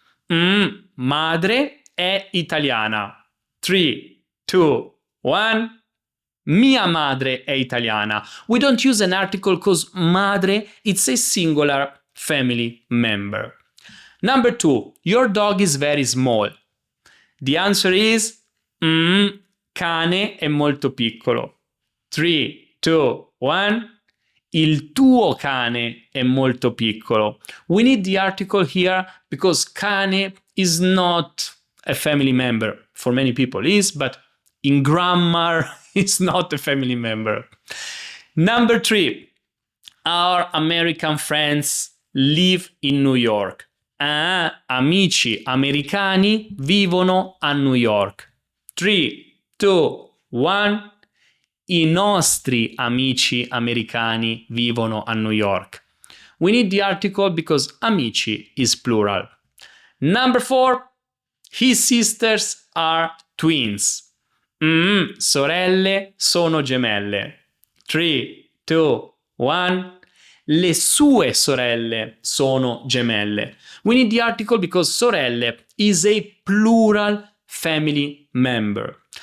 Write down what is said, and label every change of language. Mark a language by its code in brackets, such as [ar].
[it] Madre è italiana. [en] 3, 2, 1. [it] Mia madre è italiana. [en] We don't use an article because madre, it's a singular family member. Number 2. Your dog is very small. The answer is [it] cane è molto piccolo. [en] 3, 2, 1. [it] Il tuo cane è molto piccolo. [en] We need the article here because cane is not a family member. For many people is, but in grammar it's not a family member. Number 3. Our American friends live in New York. [it] Amici americani vivono a New York. [en] 3, 2, 1. [it] I nostri amici americani vivono a New York. [en] We need the article because amici is plural. Number 4. His sisters are twins. [it] Sorelle sono gemelle. [en] 3, 2, 1. [it] Le sue sorelle sono gemelle. [en] We need the article because sorelle is a plural family member.